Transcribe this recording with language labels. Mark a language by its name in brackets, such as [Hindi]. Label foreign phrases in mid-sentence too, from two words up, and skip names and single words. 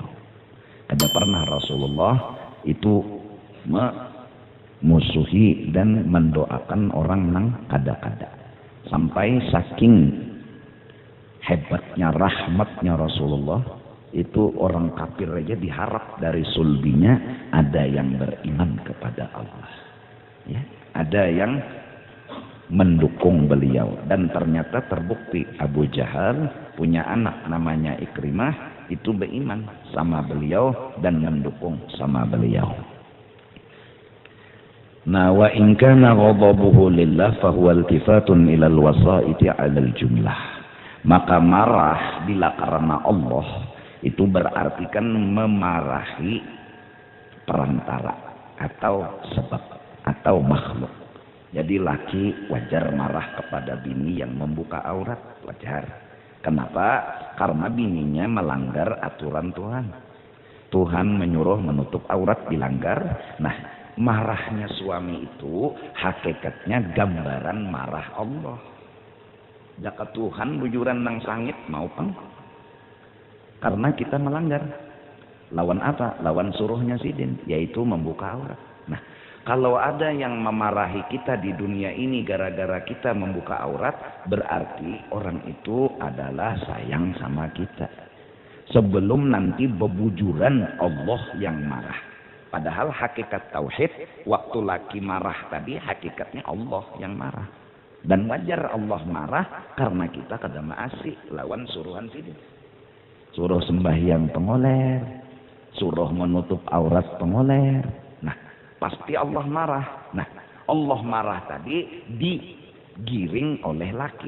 [Indonesian] Ada pernah Rasulullah itu memusuhi dan mendoakan orang nang kada-kada, sampai saking hebatnya rahmatnya Rasulullah itu orang kafir aja diharap dari sulbinya ada yang beriman kepada Allah, ya, ada yang mendukung beliau. Dan ternyata terbukti Abu Jahal punya anak namanya Ikrimah, itu beriman sama beliau dan mendukung sama beliau. Nah, [Arabic] وإن كان غضبه لله فهو التفات إلى الوسائط على الجملة. [Indonesian] Maka marah bila karena Allah itu berarti kan memarahi perantara atau sebab atau makhluk. Jadi laki wajar marah kepada bini yang membuka aurat, wajar. Kenapa? Karena bininya melanggar aturan Tuhan. Tuhan menyuruh menutup aurat, dilanggar. Nah, marahnya suami itu hakikatnya gambaran marah Allah. [Banjar] Jaka Tuhan bujuran nang sangit mau pang. [Indonesian] Karena kita melanggar. Lawan apa? [Banjar] Lawan suruhnya sidin, yaitu membuka aurat. [Indonesian] Nah, kalau ada yang memarahi kita di dunia ini gara-gara kita membuka aurat, berarti orang itu adalah sayang sama kita. Sebelum nanti bebujuran Allah yang marah. Padahal hakikat tauhid, waktu laki marah tadi hakikatnya Allah yang marah. [Banjar] Dan wajar Allah marah karena kita kada maasi lawan suruhan sini. [Indonesian] Suruh sembahyang pengoler, suruh menutup aurat pengoler. Nah, pasti Allah marah. Nah, Allah marah tadi digiring oleh laki.